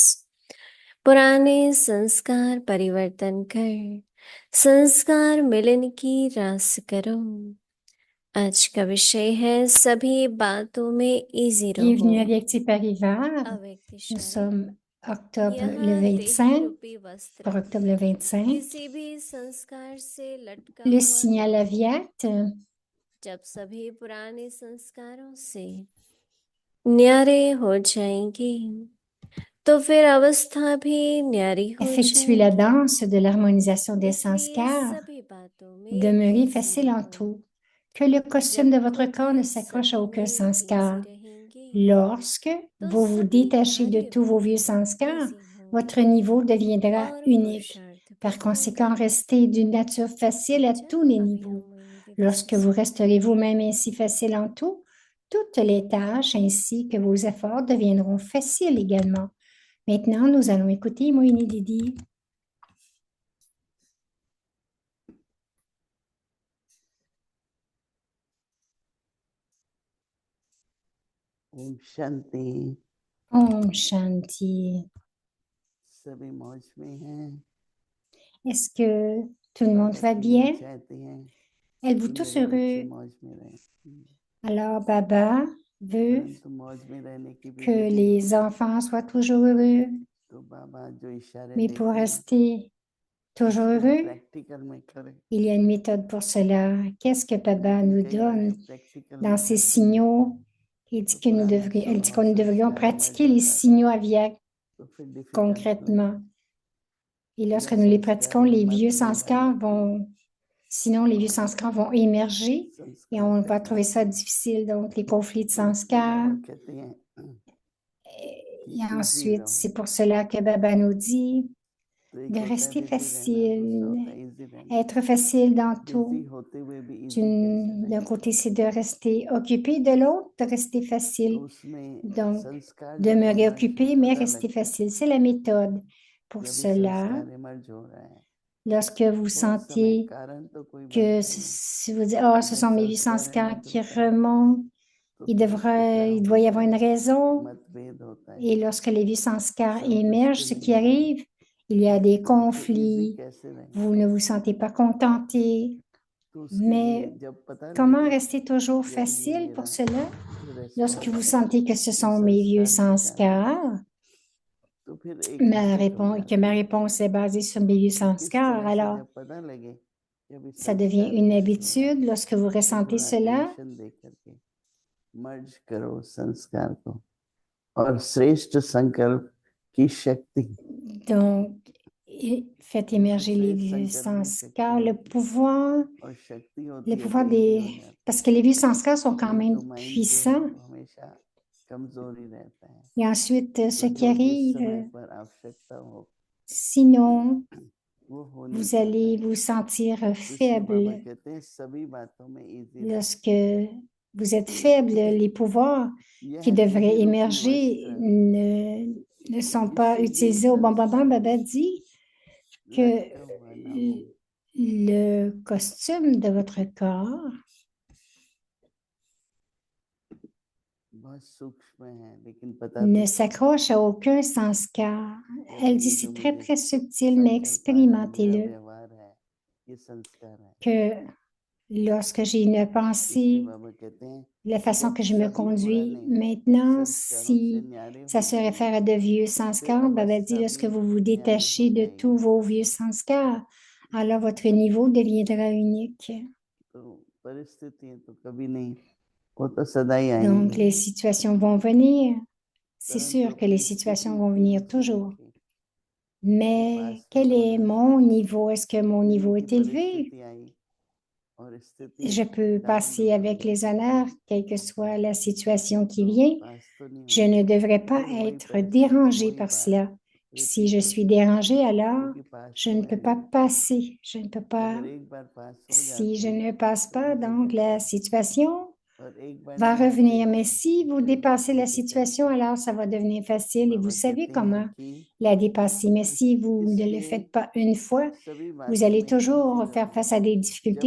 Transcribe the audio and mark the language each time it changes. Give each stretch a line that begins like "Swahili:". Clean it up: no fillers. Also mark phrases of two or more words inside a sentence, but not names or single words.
Hindi: पुराने संस्कार परिवर्तन कर संस्कार मिलन की रास करो। आज का विषय है सभी बातों में इजी रहो।
French: Bienvenue à Avyakti Parivar.
Hindi: अव्यक्त
French: Nous
Hindi: इशारे।
French: sommes octobre le
Hindi: यहाँ
French: 25,
Hindi: देही रूपी वस्त्र
French: pour octobre le 25.
Hindi: किसी भी संस्कार से लटका
French: Le
Hindi: हुआ
French: signal
Hindi: न हो।
French: Avyakt,
Hindi: जब सभी पुराने संस्कारों से न्यारे हो जाएंगे तो फिर अवस्था भी न्यारी हो
French: effectuez la
Hindi: जाएगी।
French: danse de l'harmonisation des
Hindi: इसलिए
French: sanskars.
Hindi: सभी बातों में
French: Demeurez
Hindi: easy
French: facile en
Hindi: रहो।
French: tout. Que le costume
Hindi: जब
French: de votre
Hindi: खुद
French: corps ne
Hindi: में
French: s'accroche à
Hindi: सभी
French: aucun
Hindi: में
French: sanskar.
Hindi: easy रहेंगे
French: Lorsque
Hindi: तो
French: vous vous
Hindi: सभी
French: détachez de
Hindi: कार्य
French: tous vos vieux
Hindi: भी
French: sanskars,
Hindi: easy
French: votre
Hindi: होंगे
French: niveau deviendra
Hindi: और
French: unique.
Hindi: पुरुषार्थ भी
French: Par conséquent,
Hindi: होगा।
French: restez d'une nature facile à tous les
Hindi: अभी
French: niveaux.
Hindi: हम मोहिनी दीदी
French: Lorsque
Hindi: से
French: vous
Hindi: सुनते
French: resterez
Hindi: हैं।
French: vous-même ainsi facile en tout, toutes les tâches ainsi que vos efforts deviendront faciles également. Maintenant, nous allons écouter Moini Didi.
Hindi: ओम शांति। ओम शांति. सभी मौज में हैं।
French: Est-ce que tout le monde va
Hindi: बाबा जी
French: bien?
Hindi: चाहते हैं
French: Êtes-vous
Hindi: कि
French: tous
Hindi: मेरे बच्चे
French: heureux?
Hindi: मौज में रहें,
French: Alors, Baba veut
Hindi: परंतु मौज में रहने की भी
French: que
Hindi: विधि
French: les
Hindi: होती है।
French: enfants soient toujours heureux,
Hindi: तो बाबा जो इशारे
French: mais pour
Hindi: देते हैं
French: rester toujours
Hindi: इसको
French: heureux,
Hindi: प्रैक्टिकल में करें।
French: il y a une méthode pour cela. Qu'est-ce que Baba
Hindi: लेकिन
French: nous
Hindi: कई बार
French: donne
Hindi: जब प्रैक्टिकल
French: dans
Hindi: में
French: ces
Hindi: करते हैं
French: signaux? Il dit
Hindi: तो
French: que
Hindi: पुराना
French: elle dit que
Hindi: स्वभाव
French: nous devrions
Hindi: संस्कार इमर्ज
French: pratiquer les
Hindi: होता है,
French: signaux aviaques
Hindi: तो फिर डिफिकल्ट नहीं।
French: concrètement. Et lorsque
Hindi: जब
French: nous les
Hindi: संस्कार
French: pratiquons, les vieux
Hindi: मतभेद आ
French: sanskars
Hindi: जाते हैं,
French: vont, sinon les vieux sanskars vont émerger et
Hindi: संस्कार
French: on va trouver
Hindi: टकराते
French: ça
Hindi: हैं,
French: difficile. Donc, les conflits de
Hindi: तो इसलिए
French: sanskars.
Hindi: बाबा कहते हैं कि
French: Et
Hindi: इजी
French: ensuite,
Hindi: रहो।
French: c'est pour cela que Baba nous dit
Hindi: तो एक
French: de
Hindi: होता है
French: rester
Hindi: बिजी रहना, दूसरा होता
French: facile,
Hindi: है इजी रहना।
French: être facile dans
Hindi: बिजी
French: tout.
Hindi: होते हुए भी इजी कैसे
French: D'un
Hindi: रहें?
French: côté, c'est de rester occupé, de l'autre, de rester
Hindi: तो
French: facile.
Hindi: उसमें
French: Donc,
Hindi: संस्कार जब
French: demeurer
Hindi: इमर्ज
French: occupé, mais
Hindi: पता
French: rester
Hindi: लगता है
French: facile. C'est la méthode. Pour
Hindi: कि अभी
French: cela,
Hindi: संस्कार इमर्ज हो रहा है,
French: lorsque vous
Hindi: बहुत समय
French: sentez
Hindi: कारण तो कोई
French: que
Hindi: बनता नहीं,
French: si vous dites, oh, ce
Hindi: जब
French: sont mes vieux
Hindi: संस्कार
French: sanskars
Hindi: इमर्ज
French: qui
Hindi: होता है
French: remontent,
Hindi: तो
French: il
Hindi: फिर टकराव
French: doit y
Hindi: होता
French: avoir une
Hindi: है,
French: raison.
Hindi: मतभेद होता है,
French: Et lorsque les vieux sanskars émergent,
Hindi: संतुष्टि
French: ce
Hindi: नहीं
French: qui
Hindi: होती।
French: arrive, il y a des
Hindi: तो इजी
French: conflits.
Hindi: कैसे रहें?
French: Vous ne vous sentez pas contenté.
Hindi: तो उसके लिए
French: Mais
Hindi: जब पता
French: comment
Hindi: लगे
French: rester toujours
Hindi: कि अब ये
French: facile
Hindi: मेरा
French: pour cela?
Hindi: जो
French: Lorsque vous
Hindi: रेस्पॉन्स है
French: sentez que ce
Hindi: ये
French: sont mes vieux
Hindi: संस्कार के कारण,
French: sanskars,
Hindi: तो फिर एक क्लिक हो
French: que ma
Hindi: जाती है
French: réponse est basée sur mes vieux
Hindi: कि किस
French: sanskars,
Hindi: तरह से
French: alors
Hindi: जब पता लगे कि अभी
French: ça devient
Hindi: संस्कार
French: une
Hindi: इमर्ज हो रहा है
French: habitude. Lorsque vous
Hindi: तो
French: ressentez
Hindi: थोड़ा
French: cela,
Hindi: अटेंशन दे करके मर्ज करो संस्कार को और श्रेष्ठ संकल्प की शक्ति।
French: donc, faites
Hindi: तो
French: émerger les
Hindi: श्रेष्ठ
French: vieux
Hindi: संकल्प में शक्ति
French: sanskars, le
Hindi: होती है
French: pouvoir,
Hindi: और शक्ति
French: le
Hindi: होती है तो
French: pouvoir
Hindi: इजी
French: des...
Hindi: हो जाता
French: Parce que les vieux sanskars sont
Hindi: है,
French: quand même
Hindi: परंतु माइंड जो है
French: puissants.
Hindi: वो हमेशा कमजोर ही रहता है।
French: Et ensuite, ce
Hindi: तो
French: qui
Hindi: जो जिस समय
French: arrive,
Hindi: पर आवश्यकता हो
French: sinon,
Hindi: वो हो नहीं
French: vous
Hindi: पाता
French: allez
Hindi: है।
French: vous sentir
Hindi: तो इसलिए बाबा
French: faible.
Hindi: कहते हैं सभी बातों में इजी रहो।
French: Lorsque vous êtes faible, les pouvoirs qui
Hindi: यह
French: devraient
Hindi: देही रूपी
French: émerger
Hindi: वस्त्र
French: ne sont pas
Hindi: किसी भी
French: utilisés au bon moment.
Hindi: संस्कार
French: Baba
Hindi: से
French: dit que
Hindi: लटका हुआ ना हो।
French: le costume de votre corps
Hindi: बहुत सूक्ष्म है लेकिन पता
French: ne
Hindi: तो
French: s'accroche à aucun sanskar.
Hindi: कि
French: Elle
Hindi: अभी
French: dit
Hindi: ये जो
French: c'est très
Hindi: मुझे
French: très subtil, mais
Hindi: संकल्प आ रहा है, मेरा
French: expérimentez-le.
Hindi: व्यवहार है, ये संस्कार है।
French: Que lorsque j'ai une
Hindi: इसलिए
French: pensée,
Hindi: बाबा कहते हैं
French: la façon
Hindi: जब
French: que je me
Hindi: सभी
French: conduis
Hindi: पुराने
French: maintenant,
Hindi: संस्कारों से
French: si
Hindi: न्यारे
French: ça
Hindi: हो
French: se réfère
Hindi: जाएंगे
French: à de vieux
Hindi: फिर
French: sanskars, Baba dit,
Hindi: अवस्था
French: lorsque
Hindi: भी
French: vous vous
Hindi: न्यारी हो
French: détachez de tous
Hindi: जाएगी।
French: vos vieux sanskars, alors votre niveau deviendra unique.
Hindi: तो परिस्थितियां तो कभी नहीं वो तो सदा ही
French: Donc,
Hindi: आएंगी,
French: les situations vont venir. C'est
Hindi: परंतु
French: sûr que les
Hindi: अपनी
French: situations
Hindi: स्थिति
French: vont
Hindi: की
French: venir
Hindi: नीचे
French: toujours.
Hindi: देखें,
French: Mais
Hindi: पास्ट में
French: quel est
Hindi: कौन है,
French: mon niveau? Est-ce que mon niveau
Hindi: जिनकी
French: est élevé?
Hindi: परिस्थिति आई और स्थिति
French: Je peux
Hindi: टर्न
French: passer
Hindi: हो
French: avec
Hindi: गई,
French: les honneurs, quelle que soit la situation qui
Hindi: तो
French: vient.
Hindi: पास तो नहीं
French: Je ne
Hindi: होंगे,
French: devrais pas
Hindi: फिर वही
French: être
Hindi: परिस्थिति
French: dérangée
Hindi: वही
French: par
Hindi: बात
French: cela. Si je
Hindi: रिपीट
French: suis
Hindi: होती है,
French: dérangée, alors
Hindi: क्योंकि पास्ट
French: je ne
Hindi: हुआ
French: peux
Hindi: ही
French: pas
Hindi: नहीं।
French: passer. Je ne peux pas.
Hindi: अगर एक बार पास हो
French: Si je
Hindi: जाती
French: ne passe
Hindi: तो
French: pas,
Hindi: रुक
French: donc
Hindi: जाती
French: la
Hindi: है,
French: situation
Hindi: और एक बार
French: va
Hindi: नहीं होते
French: revenir. Mais si vous
Hindi: फिर
French: dépassez la
Hindi: डिफिकल्ट।
French: situation, alors ça va devenir facile et vous
Hindi: बाबा
French: savez
Hindi: कहते हैं
French: comment
Hindi: कि
French: la dépasser. Mais si vous ne le
Hindi: इसलिए
French: faites pas une fois,
Hindi: सभी
French: vous
Hindi: बातों
French: allez
Hindi: में इजी
French: toujours faire
Hindi: रहो,
French: face à des difficultés.